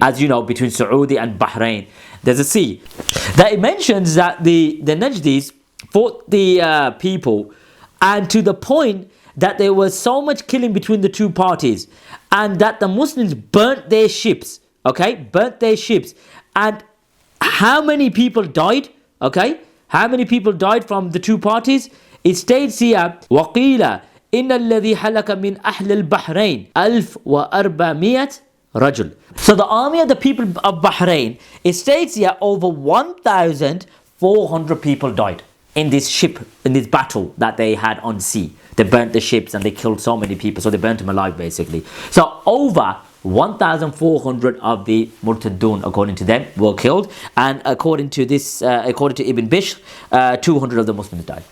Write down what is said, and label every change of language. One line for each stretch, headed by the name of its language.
English: As you know, between Saudi and Bahrain, there's a sea. That it mentions that the Najdis fought the people, and to the point that there was so much killing between the two parties, and that the Muslims burnt their ships. Okay, burnt their ships. And how many people died? Okay, how many people died from the two parties? It states here,
Arabic: وَقِيلَ إِنَّ الَّذِي حَلَكَ مِنْ أَهْلِ الْبَحْرَيْنِ 1400 رَجُلٍ.
English: So the army of the people of Bahrain, it states here over 1,400 people died in this ship, in this battle that they had on sea. They burnt the ships and they killed so many people, so they burnt them alive basically. So over 1,400 of the Murtadun, according to them, were killed, and according to this, according to Ibn Bishr, 200 of the Muslims died.